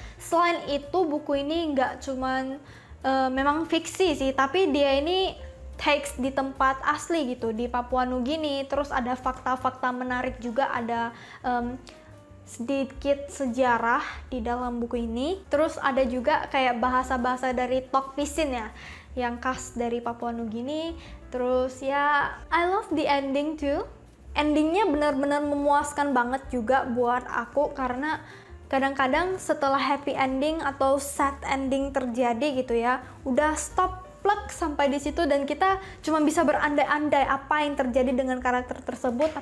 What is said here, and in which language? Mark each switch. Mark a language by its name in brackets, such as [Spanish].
[Indonesian] Selain itu buku ini nggak cuman memang fiksi sih, tapi dia ini takes di tempat asli gitu, di Papua Nugini. Terus ada fakta-fakta menarik juga, ada sedikit sejarah di dalam buku ini. Terus ada juga kayak bahasa-bahasa dari Tok Pisin ya, yang khas dari Papua Nugini. Terus ya, [English] I love the ending too. [Indonesian] Endingnya benar-benar memuaskan banget juga buat aku, karena kadang-kadang setelah happy ending atau sad ending terjadi gitu ya, udah stop plek sampai di situ, dan kita cuma bisa berandai-andai apa yang terjadi dengan karakter tersebut.